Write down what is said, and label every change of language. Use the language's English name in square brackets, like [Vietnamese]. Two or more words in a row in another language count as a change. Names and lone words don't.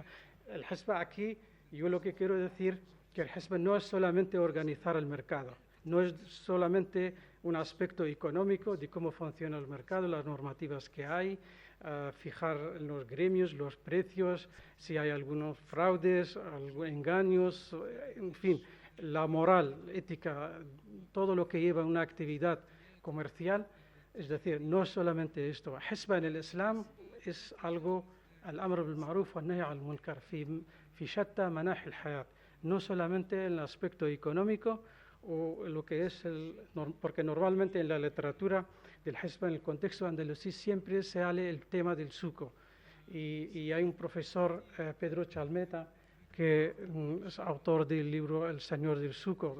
[Spanish] El Hizb aquí, yo lo que quiero decir, que el Hizb no es solamente organizar el mercado, no es solamente un aspecto económico de cómo funciona el mercado, las normativas que hay, fijar los gremios, los precios, si hay algunos fraudes, algunos engaños, en fin, la moral, ética, todo lo que lleva una actividad comercial. Es decir, no solamente esto. Hizb en el Islam es algo, [Arabic] الأمر بالمعروف ونهي المنكر في شتى مناحي الحياة. [Spanish] No solamente en el aspecto económico, o lo que es porque normalmente en la literatura del Hizb, en el contexto andalusí, siempre se sale el tema del suco. Y hay un profesor, Pedro Chalmeta, que es autor del libro El Señor del Suco.